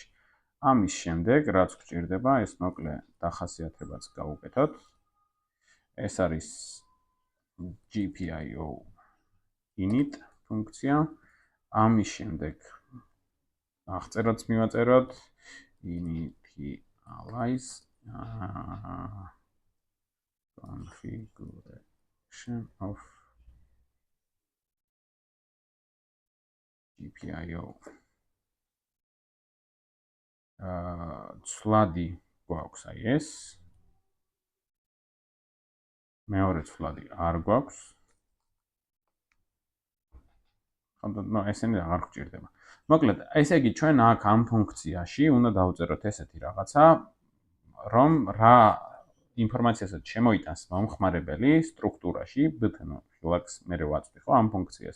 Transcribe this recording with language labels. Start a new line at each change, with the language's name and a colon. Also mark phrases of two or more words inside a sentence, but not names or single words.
Georgian: ამის შემდეგ, რაც გვჭირდება, ეს მოკლე დახასიათებაც გავუკეთოთ. ეს არის GPIO init ფუნქცია. ამის შემდეგ აღწერაც მივაწეროთ
English: initialize configuration of GPIO.
Georgian: ცვლადი გვაქვს ეს. მეორე ცვლადი არ გვაქვს. ну, ესენი აღარ გვჭირდება. მოკლედ, ესე იგი, ჩვენ აქ ამ ფუნქციაში უნდა დავწეროთ ესეთი რაღაცა, რომ რა ინფორმაციასაც შემოიტანს მომხმარებელი სტრუქტურაში, btn ღილაკს მერე ვაწვდი, ხო, ამ ფუნქციას.